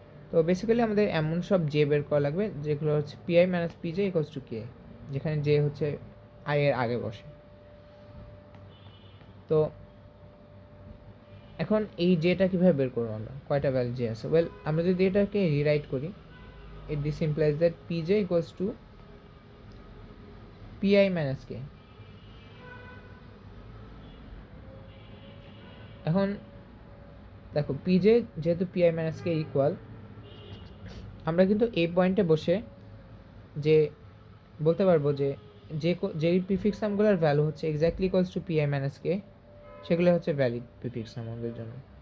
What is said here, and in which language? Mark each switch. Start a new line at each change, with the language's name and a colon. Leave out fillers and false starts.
Bangla: তো বেসিক্যালি আমাদের এমন সব জে বের করা লাগবে যেগুলো হচ্ছে
English: PI minus PJ equals to K,
Bangla: যেখানে জে হচ্ছে আই এর আগে বসে। তো এখন এই জেটা কীভাবে বের করবো আমরা, কয়টা ভ্যালু জে আছে? ওয়েল, আমরা যদি এটাকে রিরাইট করি,
English: it this implies that pj equals to pi minus k।
Bangla: এখন দেখো pj যেহেতু pi minus k ইকুয়াল, আমরা কিন্তু এই পয়েন্টে বসে যে বলতে পারবো যে যেই প্রিফিক্স সামগুলোর ভ্যালু হচ্ছে exactly equals to pi minus k, সেগুলো হচ্ছে ভ্যালিড প্রিফিক্স সাম আমাদের জন্য।